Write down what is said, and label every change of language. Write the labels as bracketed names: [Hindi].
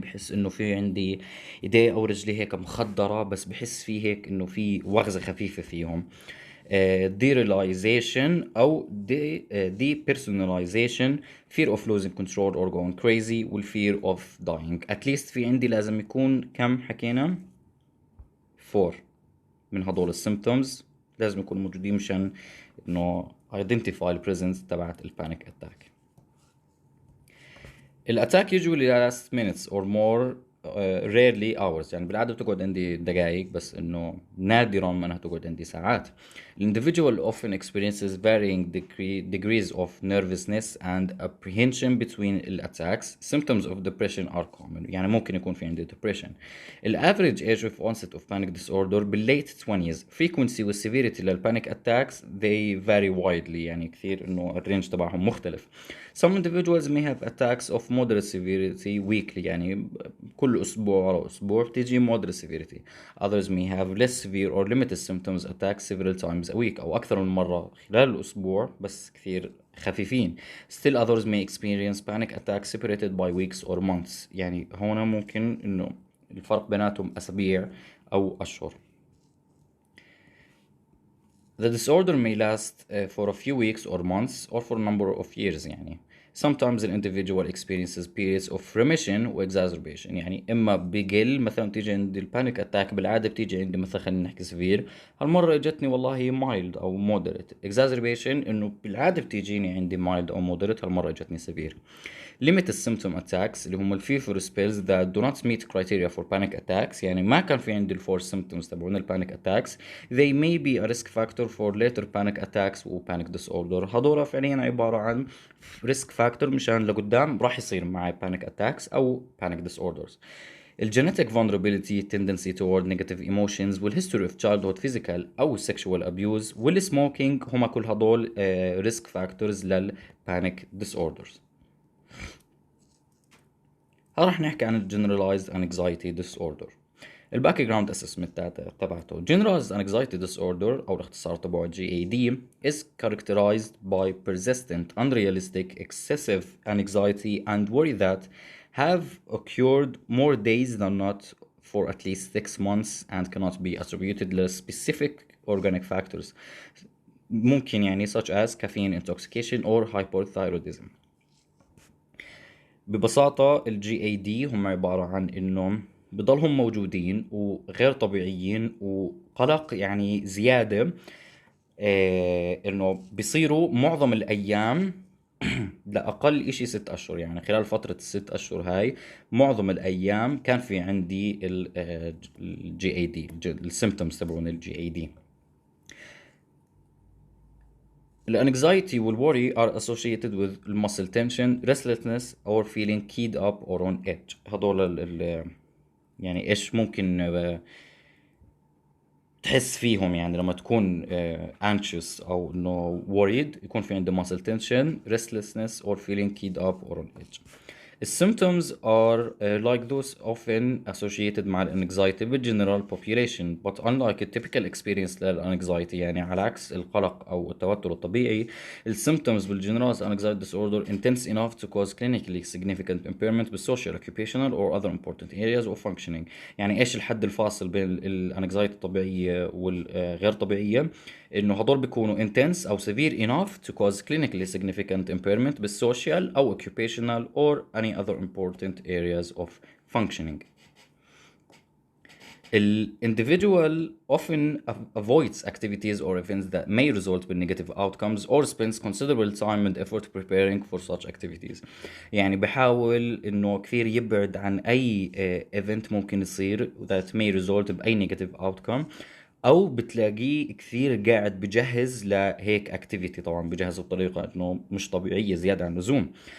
[Arabic] بحس انه في عندي ايدي او رجلي هيك مخدرة، بس بحس في هيك انه في وغزة خفيفة فيهم. [English] derealization او depersonalization, fear of losing control or going crazy وال fear of dying. at least [Arabic] في عندي لازم يكون كم حكينا 4 من هدول السيمبتومز لازم يكونوا موجودين مشان انه [English] identify the presence [Arabic] تبعت البانيك اتاك. [English] الاتاك usually lasts minutes or more, rarely hours. [Arabic] يعني بالعادة بتقعد عندي دقائق، بس انه نادرا ما انها تقعد عندي ساعات. [English] The individual often experiences varying degrees of nervousness and apprehension between the attacks. Symptoms of depression are common. [Arabic] يعني ممكن يكون في عندي depression. [English] The average age of onset of panic disorder بالlate 20s. Frequency و severity للpanic attacks they vary widely. [Arabic] يعني كثير انه الرينج تبعهم مختلف. [English] Some individuals may have attacks of moderate severity weekly. [Arabic] يعني كل أسبوع ورا أسبوع بتيجي [English] moderate severity. Others may have less severe or limited symptoms attacks several times a week [Arabic] أو أكثر من مرة خلال الأسبوع بس كثير خفيفين. [English] Still others may experience panic attacks separated by weeks or months. [Arabic] يعني هنا ممكن إنه الفرق بيناتهم أسابيع أو أشهر. [English] The disorder may last for a few weeks or months or for a number of years. يعني sometimes an individual experiences periods of remission و exacerbation. [Arabic] يعني إما بقل، مثلا تيجي عندي البانيك أتاك بالعادة بتيجي عندي مثلا خلينا نحكي severe، هالمرة اجتني والله mild أو moderate. exacerbation إنه بالعادة بتيجيني عندي mild أو moderate، هالمرة اجتني severe. [English] limited symptom attacks [Arabic] اللي هم الفيفر [English] spells that do not meet criteria for panic attacks. [Arabic] يعني ما كان في عندي الفور symptoms تبعون البانيك attacks. [English] they may be a risk factor for later panic attacks و panic disorder. [Arabic] هدول فعليا عبارة عن risk factor مشان لقدام راح يصير معي panic attacks أو panic disorders. [English] الجينيتك vulnerability, tendency toward negative emotions والhistory of childhood physical أو sexual abuse والsmoking [Arabic] هما كل هدول [English] risk factors للpanic disorders. [Arabic] راح نحكي عن generalized anxiety disorder. الباك جراوند اسسمنت تبعته generalized anxiety disorder او الاختصار تبعه [English] GAD is characterized by persistent unrealistic excessive anxiety and worry that have occurred more days than not for at least 6 months and cannot be attributed to specific organic factors. [Arabic] ممكن يعني [English] such as caffeine intoxication or hypothyroidism. [Arabic] ببساطة ال GAD هم عبارة عن انه بضلهم موجودين وغير طبيعيين وقلق يعني زيادة، انه بيصيروا معظم الايام لأقل اشي 6 اشهر. يعني خلال فترة ال6 اشهر هاي معظم الايام كان في عندي ال GAD السيمبتومز تبعون ال GAD. [English] الانكزايتي والوري are associated with muscle tension, restlessness or feeling keyed up or on edge. [Arabic] هدول يعني ايش ممكن تحس فيهم يعني لما تكون anxious او انه worried، يكون في عندي [English] muscle tension, restlessness or feeling keyed up or on edge. The symptoms are like those often associated مع anxiety with general population, but unlike a typical experience للanxiety [Arabic] يعني على عكس القلق أو التوتر الطبيعي، [English] the symptoms بالgeneralized anxiety disorder intense enough to cause clinically significant impairment with social, occupational or other important areas of functioning. [Arabic] يعني إيش الحد الفاصل بين الانكزايتي الطبيعية والغير طبيعية؟ إنه هدول بيكونوا intense أو severe [English] enough to cause clinically significant impairment بالsocial أو occupational or any other important areas of functioning. The individual often avoids activities or events that may result in negative outcomes or spends considerable time and effort preparing for such activities. [Arabic] يعني بحاول إنه كثير يبعد عن أي event ممكن يصير [English] that may result [Arabic] بأي negative outcome او بتلاقيه كثير قاعد بجهز لهيك اكتيفيتي، طبعا بجهزه بطريقة انه مش طبيعية زيادة عن اللزوم.